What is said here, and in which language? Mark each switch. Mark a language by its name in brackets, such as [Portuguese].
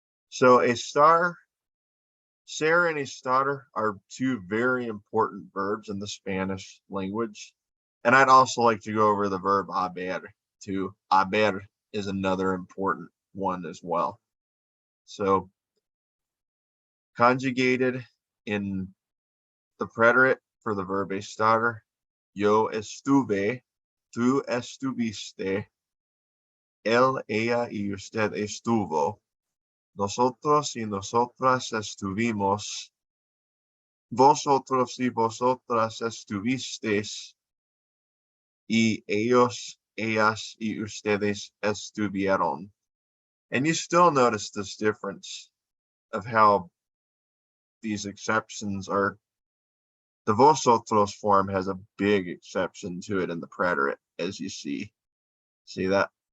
[English] So estar, ser and estar are two very important verbs in the Spanish language. And I'd also like to go over the verb haber too. Haber is another important one as well. So conjugated in the preterite for the verb estar, [Spanish] yo estuve, tú estuviste, él, ella y usted estuvo, nosotros y nosotras estuvimos, vosotros y vosotras estuvisteis, y ellos, ellas y ustedes estuvieron. [English] And you still notice this difference of how these exceptions are. The vosotros form has a big exception to it in the preterite, as you see. See that?